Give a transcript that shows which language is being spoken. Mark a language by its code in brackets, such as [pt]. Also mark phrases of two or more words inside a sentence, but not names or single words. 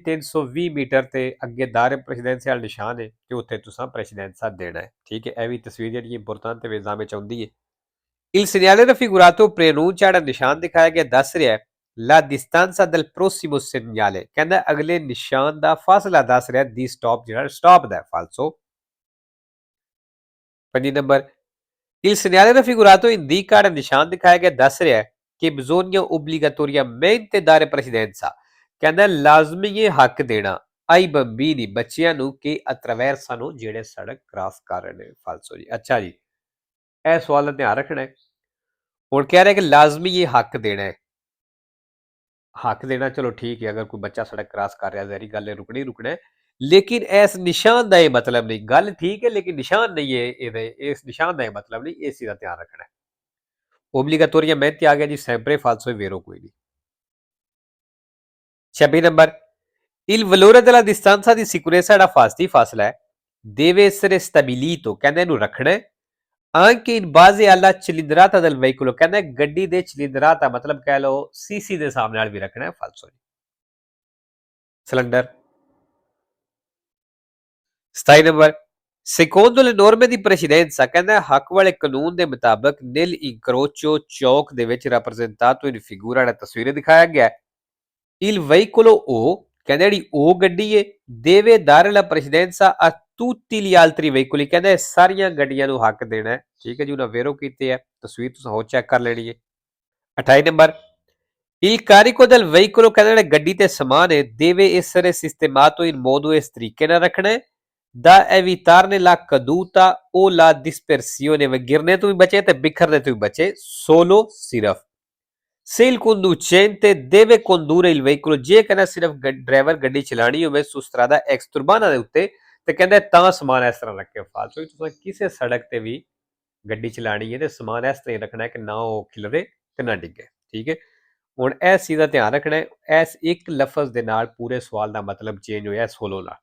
[pa] 320 ਮੀਟਰ ਤੇ ਅੱਗੇ ਦਾਰੇ ਪ੍ਰੈਸੀਡੈਂਸੀਅਲ ਨਿਸ਼ਾਨ ਹੈ ਤੇ ਉੱਥੇ ਤੁਸੀਂ ਪ੍ਰੈਸੀਡੈਂਸਾ ਦੇਣਾ ਹੈ। ਠੀਕ ਹੈ। ਇਹ ਵੀ ਤਸਵੀਰ ਜਿਹੜੀ [en] important exam [pa] ਵਿੱਚ ਆਉਂਦੀ ਹੈ। [it] Il segnale raffigurato preannuncia [pa] ਜਿਹੜਾ ਨਿਸ਼ਾਨ ਦਿਖਾਇਆ ਗਿਆ ਦੱਸ ਰਿਹਾ ਹੈ [it] la distanza del prossimo segnale, [pa] ਕਹਿੰਦਾ ਅਗਲੇ ਨਿਸ਼ਾਨ ਦਾ ਫਾਸਲਾ ਦੱਸ ਰਿਹਾ ਦੀ ਸਟਾਪ ਜਿਹੜਾ ਸਟਾਪ ਦਾ ਫਾਲਸੋ। 5 ਨੰਬਰ, [it] il segnale raffigurato indica [pa] ਜਿਹੜਾ ਨਿਸ਼ਾਨ ਦਿਖਾਇਆ ਗਿਆ ਦੱਸ ਰਿਹਾ ਹੈ ਕਿ [it] bisogna obbligatoriamente dare precedenza, [pa] ਕਹਿੰਦਾ ਲਾਜ਼ਮੀ ਇਹ ਹੱਕ ਦੇਣਾ [it] ai bambini, [pa] ਬੱਚਿਆਂ ਨੂੰ ਕਿ attraversano ਜਿਹੜੇ ਸੜਕ ਕ੍ਰਾਸ ਕਰ ਰਹੇ ਨੇ। ਫਾਲਸੋ ਜੀ। ਅੱਛਾ ਜੀ, ਇਹ ਸਵਾਲ ਦਾ ਧਿਆਨ ਰੱਖਣਾ ਹੈ। ਹੁਣ ਕਹਿ ਰਿਹਾ ਕਿ ਲਾਜ਼ਮੀ ਇਹ ਹੱਕ ਦੇਣਾ ਹੈ। ਹੱਕ ਦੇਣਾ ਚਲੋ ਠੀਕ ਹੈ, ਅਗਰ ਕੋਈ ਬੱਚਾ ਸੜਕ ਕ੍ਰਾਸ ਕਰ ਰਿਹਾ ਜ਼ਹਿਰੀ ਗੱਲ ਹੈ, ਰੁਕਣਾ ਹੀ ਰੁਕਣਾ ਹੈ, ਲੇਕਿਨ ਇਸ ਨਿਸ਼ਾਨ ਦਾ ਇਹ ਮਤਲਬ ਨਹੀਂ। ਗੱਲ ਠੀਕ ਹੈ ਲੇਕਿਨ ਨਿਸ਼ਾਨ ਨਹੀਂ ਹੈ ਇਹਦੇ, ਇਸ ਨਿਸ਼ਾਨ ਦਾ ਇਹ ਮਤਲਬ ਨਹੀਂ, ਇਸ ਚੀਜ਼ ਦਾ ਧਿਆਨ ਰੱਖਣਾ ਹੈ। obbligatoriamente ਆ ਗਿਆ ਜੀ [it] sempre falso e vero [pa] ਕੋਈ ਨਹੀਂ। 26 ਨੰਬਰ, [it] il valore della distanza di sicurezza [pa] ਜਿਹੜਾ ਫਾਸਤੀ ਫਾਸਲਾ ਹੈ [it] deve essere stabilito, [pa] ਕਹਿੰਦਾ ਇਹਨੂੰ ਰੱਖਣਾ ਹੈ [it] anche in base alla cilindrata del veicolo, [pa] ਕਹਿੰਦਾ ਗੱਡੀ ਦੇ cilindrata ਮਤਲਬ ਕਹਿ ਲਓ ਸੀਸੀ ਦੇ ਹਿਸਾਬ ਨਾਲ ਵੀ ਰੱਖਣਾ ਹੈ। ਫਾਲਸੋ। ਸਿਲੰਡਰ। 27 ਨੰਬਰ, [it] secondo le norme di precedenza, [pa] ਕਹਿੰਦਾ ਹੱਕ ਵਾਲੇ ਕਾਨੂੰਨ ਦੇ ਮੁਤਾਬਕ [it] nel incrocio [pa] ਚੌਕ ਦੇ ਵਿੱਚ [it] rappresentato in figura [pa] ਜਿਹੜਾ ਤਸਵੀਰ ਦਿਖਾਇਆ ਗਿਆ [it] il veicolo O, [pa] ਕਹਿੰਦਾ ਜਿਹੜੀ O ਗੱਡੀ ਹੈ [it] deve dare la precedenza a tutti gli altri veicoli, [pa] ਕਹਿੰਦਾ ਸਾਰੀਆਂ ਗੱਡੀਆਂ ਨੂੰ ਹੱਕ ਦੇਣਾ ਹੈ। ਠੀਕ ਹੈ ਜੀ, ਉਹਨਾਂ ਵੇਰੋ ਕੀਤੇ ਹੈ, ਤਸਵੀਰ ਤੁਸੀਂ ਹੋਰ ਚੈੱਕ ਕਰ ਲੈਣੀ ਹੈ। 28 ਨੰਬਰ, [it] il carico del veicolo, [pa] ਕਹਿੰਦਾ ਜਿਹੜਾ ਗੱਡੀ ਤੇ ਸਮਾਨ ਹੈ [it] deve essere sistemato in modo [pa] ਇਸ ਤਰੀਕੇ ਨਾਲ ਰੱਖਣਾ ਹੈ [it] da evitarne la caduta o la dispersione, [pa] ਗਿਰਨੇ ਤੋਂ ਵੀ ਬਚੇ ਤੇ ਬਿਖਰਨੇ ਤੋਂ ਵੀ ਬਚੇ। [it] solo ਸਿਰਫ se il conducente deve condurre il veicolo, [pa] ਜੇ ਕਹਿੰਦਾ ਸਿਰਫ ਡਰਾਈਵਰ ਗੱਡੀ ਚਲਾਣੀ ਹੋਵੇ ਸੁਸਤਰਾ ਦਾ ਐਕਸਟਰਬਾਨਾ ਦੇ ਉੱਤੇ ਤੇ ਕਹਿੰਦਾ ਤਾਂ ਸਮਾਨ ਇਸ ਤਰ੍ਹਾਂ ਰੱਖੇ। ਫਾਲਤੂ ਤੁਸੀਂ ਕਿਸੇ ਸੜਕ ਤੇ ਵੀ ਗੱਡੀ ਚਲਾਣੀ ਹੈ ਤੇ ਸਮਾਨ ਇਸ ਤਰ੍ਹਾਂ ਰੱਖਣਾ ਹੈ ਕਿ ਨਾ ਉਹ ਖਿਲਰੇ ਤੇ ਨਾ ਡਿੱਗੇ। ਠੀਕ ਹੈ। ਹੁਣ ਇਸ ਚੀਜ਼ ਦਾ ਧਿਆਨ ਰੱਖਣਾ ਹੈ। ਇਸ ਇੱਕ ਲਫ਼ਜ਼ ਦੇ ਨਾਲ ਪੂਰੇ ਸਵਾਲ ਦਾ ਮਤਲਬ ਚੇਂਜ ਹੋਇਆ ਸੋਲੋ ਨਾਲ।